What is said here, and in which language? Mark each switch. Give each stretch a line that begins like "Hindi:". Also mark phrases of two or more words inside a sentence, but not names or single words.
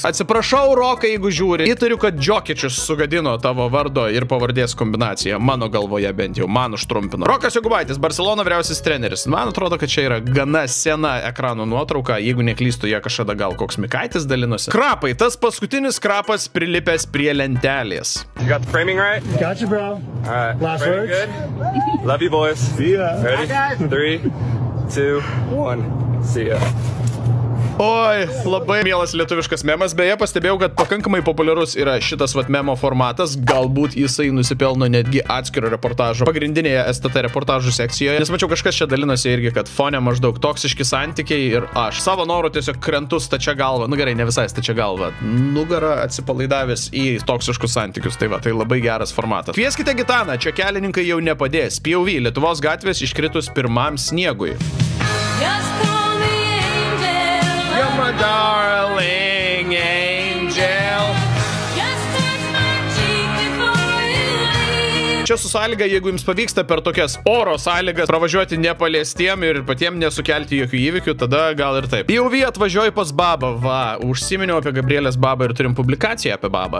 Lithuanian: Atsiprašau, Rokai, jeigu žiūri, įtariu, kad Džokičius sugadino tavo vardo ir pavardės kombinaciją, mano galvoje bent jau, man užtrumpino. Rokas Jokubaitis, Barcelona vyriausias treneris. Man atrodo, kad čia yra gana sena ekrano nuotrauka, jeigu neklystu, jie kažkada gal koks Mikaitis dalinosi. Krapai, tas paskutinis krapas prilipęs prie lentelės.
English: You got the framing right? Gotcha, bro. All right. Last Framing words? good. Love you, boys. See ya. Ready? 3, 2, 1. See ya.
Lithuanian: Oi, labai mielas lietuviškas memas. Beje, pastebėjau, kad pakankamai populiarus yra šitas vat memo formatas. Galbūt jisai nusipelno netgi atskiro reportažo pagrindinėje STT reportažų sekcijoje. Nes mačiau, kažkas čia dalinosi irgi, kad fone maždaug toksiški santykiai ir aš savo noru tiesiog krentu stačia galva. Nu gerai, ne visai stačia galva. Nugarą atsipalaidavęs į toksiškus santykius. Tai va, tai labai geras formatas. Kvieskite Gitaną, čia kelininkai jau nepadės. POV, Lietuvos gatvės iškritus pirmam sniegui.
English: You're my darling angel.
Lithuanian: Čia su sąlyga, jeigu jums pavyksta per tokias oro sąlygas pravažiuoti nepaliestiem ir patiem nesukelti jokių įvykių, tada gal ir taip. POV atvažiuoju pas babą, va, užsiminiau apie Gabrielės babą ir turim publikaciją apie babą.